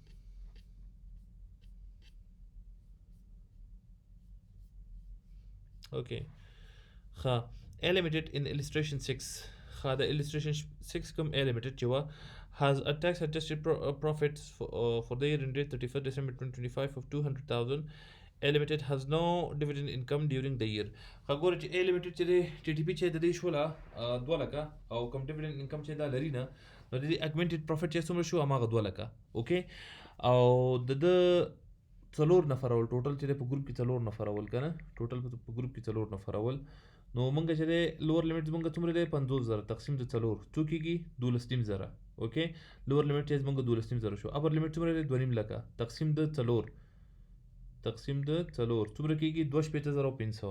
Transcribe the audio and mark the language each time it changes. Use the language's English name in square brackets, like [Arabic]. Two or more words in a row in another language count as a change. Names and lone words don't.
[English] Okay. A limited in illustration 6. The illustration 6 come A limited جوا has a tax adjusted profit for the year ended 31st December 2025 of 200,000. A limited has no dividend income during the year. [Pashto] ګوره چې A limited چې دی TTP چې د دې شوله 2 لکه او کوم [English] dividend income [Pashto] چې دا لري نه نو د دې [English] augmented profit [Pashto] چې څومره شو هماغه 2 لکه. اوکې او د څلور نفر اول ټوټل چې په ګروپ کې څلور نفر اول کنه ټوټل په ګروپ کې څلور نفر اول. نو مونږ چې دی [English] lower limit [Pashto] مونږ څومره دی 50,000 تقسیم د څلور څو کېږي 12,000. اوکې [English] lower limit [Pashto] چې مونږ 12,000 شو. [English] upper limit [Pashto] څومره دی 2.5 لکه تقسیم د څلور څومره کېږي 25,500.